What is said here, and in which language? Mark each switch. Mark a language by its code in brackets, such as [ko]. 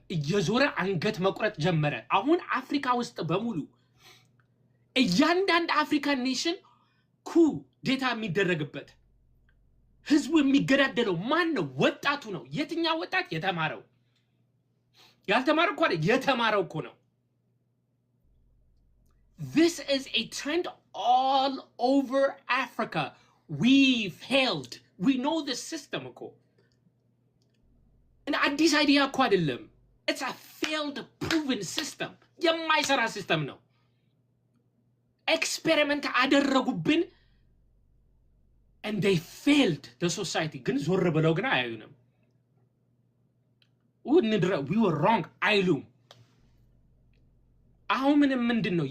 [am] እየዞረ አንገት መቁረጥ ጀመረ። አሁን አፍሪካ ውስጥ በሙሉ እያንዳንድ አፍሪካን ኔሽን ኩ ዴታ የሚደረግበት ህዝቡ የሚገዳደለው ማን ነው? ወጣቱ ነው። የትኛው ወጣት? የተማረው። ያልተማረው እኮ አይደል፣ የተማረው እኮ ነው። [en] This is a trend all over Africa. We failed. We know the system [am] እኮ እና አዲስ አይዲያ እኮ አይደለም። [en] It's a failed proven system. [am] የማይሰራ ሲስተም ነው። ኤክስፔሪመንት አደረጉብን [en] and they failed the society. [am] ግን ዞር ብለው ግን አያዩንም። [en] we were wrong [am] አይሉም። አሁን ምንድን ነው?